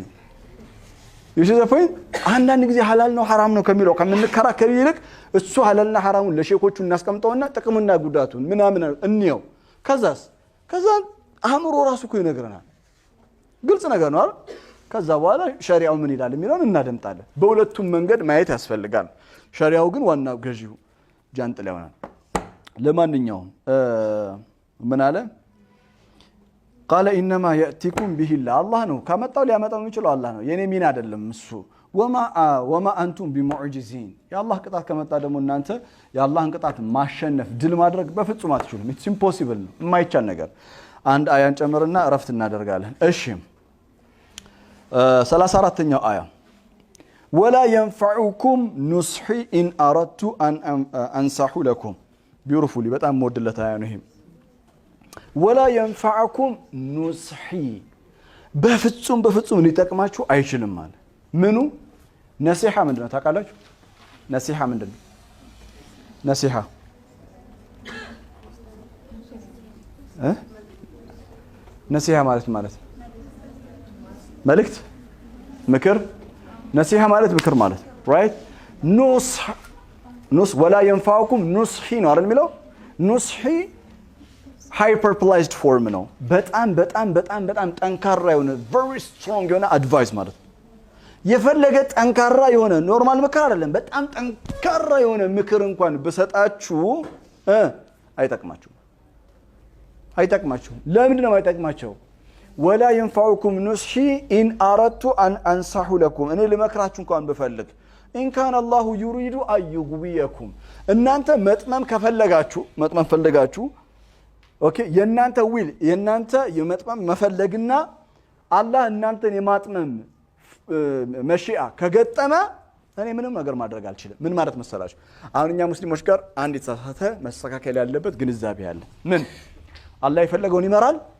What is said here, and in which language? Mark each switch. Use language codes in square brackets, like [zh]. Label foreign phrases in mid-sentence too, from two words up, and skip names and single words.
[am] ነው ይሽዘፈኝ አንዳንድ ጊዜ ሐላል ነው ሐራም ነው ከሚለው ከምንከራከር ይልቅ እሱ ሐላልና ሐራሙን ለሼኮቹ እናስቀምጠውና ጥቅምና ጉዳቱን ምናምን እንየው ከዛ አእምሮ ራሱ እኮ ይነግረናል ግልጽ ነገር ነው አይደል ከዛ በኋላ ሸሪዓው ምን ይላል የሚለውን እናደምጣለን በሁለቱም መንገድ ማየት ያስፈልጋል ሸሪዓው ግን ዋናው ገዢው ጃንጥላ ይሆናል ለማንኛውም ምን አለ [ar] قال انما ياتيكم به الله [am] ነው ካመጣው ሊያመጣው የሚችለው አላህ ነው የኔ ሚና አይደለም እሱ [ar] وما انتم بمعجزين [am] የአላህ ቅጣት ከመጣ ደግሞ እናንተ የአላህን ቅጣት ማሸነፍ ድል ማድረግ በፍጹም አትችሉም [en] it's impossible [am] ነው የማይቻል ነገር አንድ አያን ጨምርና እረፍት እናደርጋለን እሺ 34ኛው አያ [ar] ولا ينفعكم نصحي ان اردت ان انصح لكم [am] beautifully በጣም ሞድለት አያ ነው ይሄ [ar] ولا ينفعكم نصحي [am] በፍጹም ሊጠቅማችሁ አይችልም ማለት ምኑ ነሲሃ ምንድነው ታውቃላችሁ ነሲሃ ምንድነው ነሲሃ ነሲሃ ማለት መልእክት ምክር ነሲሃ ማለት ምክር ማለት right ኑስ [ar] ولا ينفعكم نصحي [am] ነው አይደል የሚለው نصحي [en] hyperbolized form [am] ነው በጣም ጠንካራ የሆነ [en] very strong [am] የሆነ advice ማለት የፈለገ ጠንካራ የሆነ ኖርማል ምክር አይደለም በጣም ጠንካራ የሆነ ምክር እንኳን በሰጣችሁ አይጠቅማችሁ ለምን ነው አይጠቅማቸው [ar] ولا ينفعكم نصحي ان اردت ان انصح لكم [am] እኔ ልመክራችሁ እንኳን በፈልግ [ar] إن كان الله يريد أن يغويكم [am] እናንተ መጥመም ፈልጋችሁ ኦኬ የናንተ ዊል የናንተ የመጥመም መፈለግና አላህ እናንተን የማጥመም መሺአ ከገጠመ እኔ ምንም ነገር ማድረግ አልችልም ምን ማለት መሰላችሁ አሁን እኛ ሙስሊሞች ጋር አንድ የተሳሳተ መስተካከል ያለበት ግንዛቤ አለ ምን አላህ የፈለገውን ይመራል